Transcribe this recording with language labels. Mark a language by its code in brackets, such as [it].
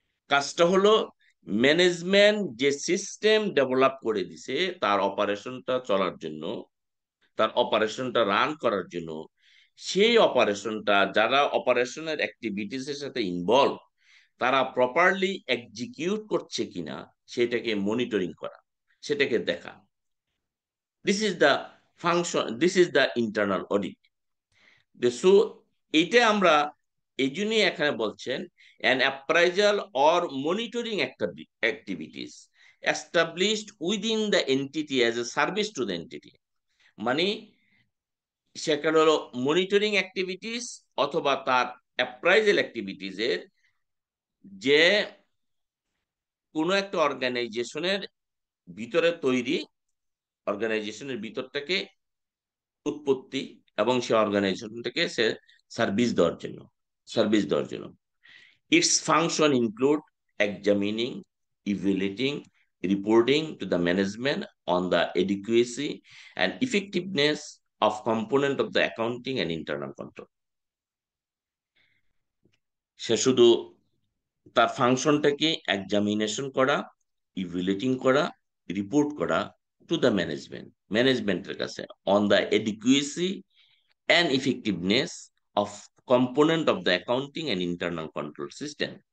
[bn] কাজটা হলো ম্যানেজমেন্ট যে সিস্টেম ডেভেলপ করে দিছে তার অপারেশনটা চলার জন্য, তার অপারেশনটা রান করার জন্য, সেই অপারেশনটা যারা অপারেশনের অ্যাক্টিভিটিস এর সাথে ইনভলভ তারা প্রপারলি এক্সিকিউট করছে কিনা সেটাকে মনিটরিং করা, সেটাকে দেখা। [en] This is the function, this is the internal audit. [bn] So এটা আমরা এই জন্যই এখানে বলছেন [en] an appraisal or monitoring activities established within the entity as a service to the entity। [bn] মানে সেখানে হলো মনিটরিং অ্যাক্টিভিটিস অথবা তার অ্যাপ্রাইজাল অ্যাক্টিভিটিস এর যে কোনো একটা অর্গানাইজেশনের ভিতরে তৈরি, অর্গানাইজেশনের ভিতরটাকে উৎপত্তি এবং সে অর্গানাইজেশনটাকে সে সার্ভিস দেওয়ার জন্য। [en] Its function include examining, evaluating, reporting to the management on the adequacy and effectiveness of component of the accounting and internal control। [bn] সে শুধু তার ফাংশনটাকে এক্সামিনেশন করা, ইভ্যালুয়েটিং করা, রিপোর্ট করা টু দ্য ম্যানেজমেন্টের কাছে on the এডিকুয়েসি and effectiveness of component of the accounting and internal control system.